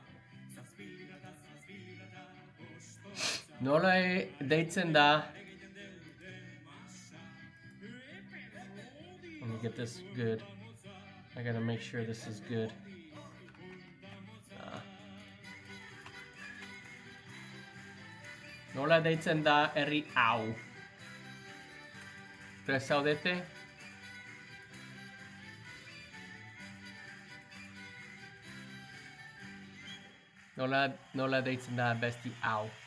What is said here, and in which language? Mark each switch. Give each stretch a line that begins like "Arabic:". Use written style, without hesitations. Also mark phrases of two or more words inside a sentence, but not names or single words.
Basque: Nola deitzen da.
English: Let me get this good. I gotta make sure this is good.
Basque: Nola deitzen da herri hau? Prest zaudete? Nola deitzen da besti hau?